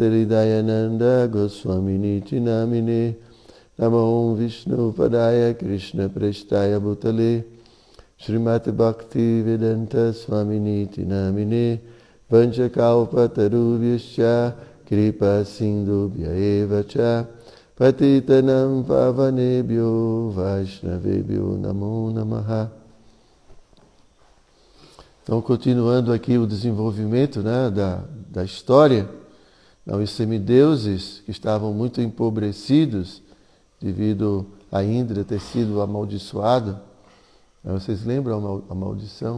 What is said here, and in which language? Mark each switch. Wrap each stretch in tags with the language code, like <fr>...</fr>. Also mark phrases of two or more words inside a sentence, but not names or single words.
<sa>Hridayananda Goswamini Namine Namo Vishnu Padaya Krishna Prestaya Bhutale Srimati Bhakti Vedanta Swamini Namine Vanchakalpa Tarubhyascha Kripa Sindhubhya Evacha Patitanam Pavanebhyo Vaishnavebhyo Namo Namaha.</sa> <pt>Então, continuando aqui o desenvolvimento, né, da história, os semideuses que estavam muito empobrecidos devido a Indra ter sido amaldiçoado. Vocês lembram a maldição?</pt>